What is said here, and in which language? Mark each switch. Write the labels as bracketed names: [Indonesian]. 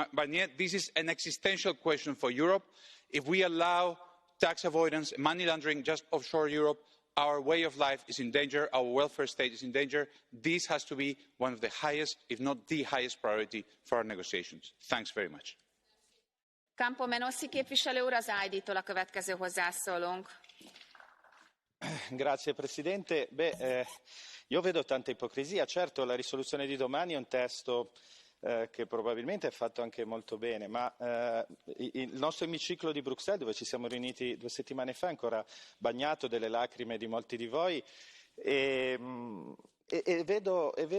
[English] Barnier, this is an existential question for Europe. If we allow tax avoidance and money laundering just offshore Europe, our way of life is in danger, our welfare state is in danger. This has to be one of the highest, if not the highest priority for our negotiations. Thanks very much. [Hungarian] Campo Menossi képviselő úr, az ID-tól a következő hozzászólónk. [Italian] Grazie Presidente. Io vedo tanta ipocrisia. Certo, la risoluzione di domani è un testo che probabilmente è fatto anche molto bene, ma il nostro emiciclo di Bruxelles, dove ci siamo riuniti 2 settimane fa, è ancora bagnato delle lacrime di molti di voi e vedo